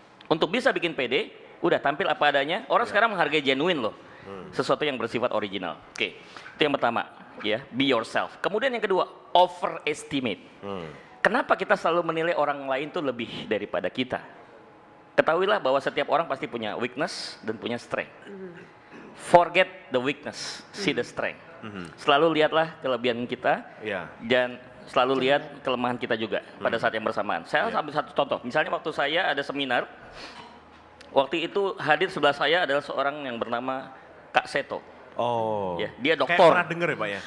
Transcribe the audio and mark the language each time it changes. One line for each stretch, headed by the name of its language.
Indonesian: Untuk bisa bikin pede, udah tampil apa adanya. Orang sekarang menghargai genuine loh. Sesuatu yang bersifat original. Oke. Itu yang pertama. Ya,
English: be yourself.
Indonesian: Kemudian yang kedua, overestimate. Kenapa kita selalu menilai orang lain tuh lebih daripada kita? Ketahuilah bahwa setiap orang pasti punya weakness dan punya strength.
English: Forget the weakness, see the strength.
Indonesian: Selalu lihatlah kelebihan kita dan selalu lihat kelemahan kita juga pada saat yang bersamaan. Saya ambil satu contoh. Misalnya waktu saya ada seminar, waktu itu hadir sebelah saya adalah seorang yang bernama Kak Seto. Oh. Ya, dia doktor. Kayak pernah denger ya Pak ya?